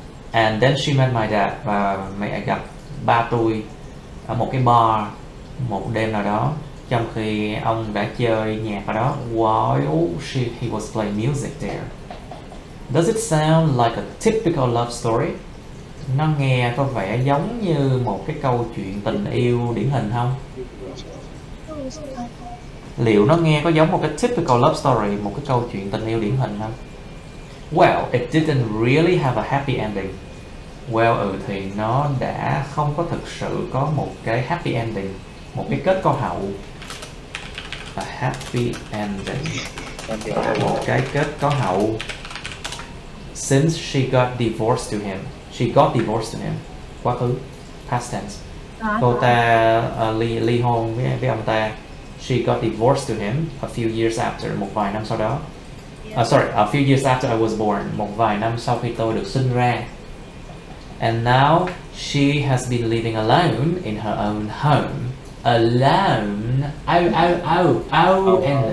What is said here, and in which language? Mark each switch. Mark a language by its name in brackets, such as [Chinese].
[English] And then she met my dad, [Vietnamese] và mẹ gặp ba tôi ở một cái bar một đêm nào đó, trong khi ông đã chơi nhạc ở đó [English] while he was playing music there. Does it sound like a typical love story? [Vietnamese] Nó nghe có vẻ giống như một cái câu chuyện tình yêu điển hình không? Liệu nó nghe có giống một cái [English] typical love story, [Vietnamese] một cái câu chuyện tình yêu điển hình không? [English] Well, it didn't really have a happy ending. [Vietnamese] Well, thì nó đã không có thực sự có một cái happy ending, một cái kết có hậu. [English] A happy ending. [Vietnamese] Một cái kết có hậu. [English] Since she got divorced to him. She got divorced to him. [Vietnamese] Quá khứ. [English] Past tense. [Vietnamese] Cô ta ly hôn với ông ta. [English] She got divorced to him a few years after. [Vietnamese] Một vài năm sau đó. [English] A few years after I was born. [Vietnamese] Một vài năm sau khi tôi được sinh ra. [English] And now she has been living alone in her own home. Alone. Alone.